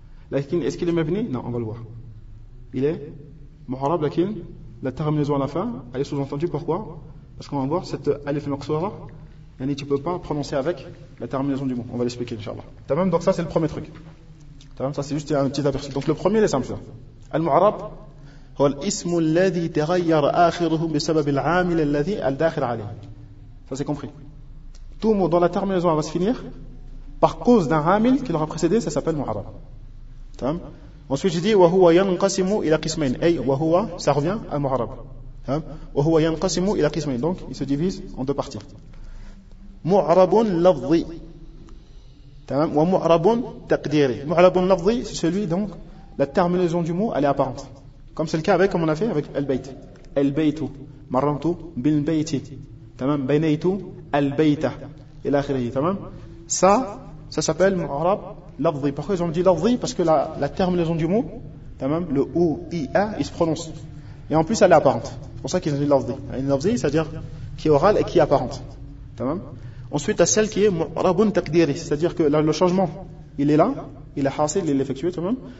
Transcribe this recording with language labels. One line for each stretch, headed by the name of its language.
French: Lakin, est-ce qu'il est mabni? Non, on va le voir. Il est mu'arab, lakin, la terminaison à la fin, elle est sous-entendue. Pourquoi? Parce qu'on va voir cette alif maqsura. Yani tu peux pas prononcer avec la terminaison du mot. On va l'expliquer, inshallah. Tamam? Donc, ça, c'est le premier truc. Ça c'est juste un petit aperçu. Donc le premier est simple.
Arabic: Al-mu'arab, هو الاسم الذي تغير آخره بسبب العامل الذي الداخل عليه.
French: Ça c'est compris. Tout mot dont la terminaison va se finir par cause d'un amil qui l'aura précédé, ça s'appelle mu'arab. Ensuite je dis
Arabic: وهو ينقسم إلى قسمين. أي وهو
French: ça revient à mu'arab.
Arabic: وهو ينقسم إلى قسمين.
French: Donc il se divise en deux parties.
Arabic: مُعْرَبُ لَفْظِ وَمُعْرَبٌ تَقْدِيرِ.
French: مُعْرَبٌ لَفْضِي, c'est celui donc la terminaison du mot elle est apparente, comme c'est le cas avec, comme on a fait avec البيت.
Arabic: البيت مرنت بالبيت تمام بنيت البيت إلى آخره.
French: Ça s'appelle مُعْرَب لَفْضِي. Pourquoi ils ont dit لَفْضِي? Parce que la terminaison du mot تمام, le O, I, A, il se prononce et en plus elle est apparente. C'est pour ça qu'ils ont dit لَفْضِي. لَفْضِي, c'est-à-dire qui est orale et qui est apparente.
Arabic: تمام.
French: Ensuite, à celle qui est mu'rabun taqdiri, c'est-à-dire que là, le changement, il est là, il est hasil, il est effectué, tout même.